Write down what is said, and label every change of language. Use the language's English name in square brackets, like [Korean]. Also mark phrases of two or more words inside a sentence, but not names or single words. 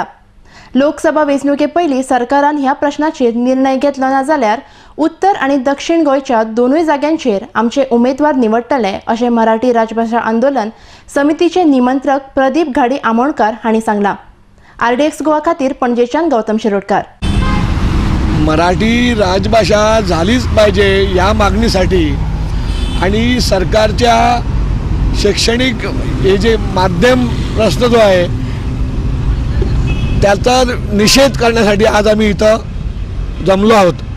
[Konkani] लोकसभा वेंचणुके पयलीं सरकारान ह्या प्रश्नाचेर निर्णय घेतलो ना जाल्यार उत्तर आनी दक्षिण गोंयच्या दोनूय जाग्यांचेर आमचे उमेदवार निवडटले अशें मराठी राजभाषा आंदोलन समितीचे निमंत्रक प्रदीप घाडी आमोणकार हांणी सांगलां. RDX गोवा खातीर पणजेच्यान गौतम शिरोडकार. [Marathi] मराठी राजभाषा झालीच पाहिजे या मागणीसाठी आणि सरकारच्या शैक्षणिक हे जे माध्यम प्रश्न जो आहे त्याचा निषेध करण्यासाठी आज आम्ही इथं जमलो आहोत.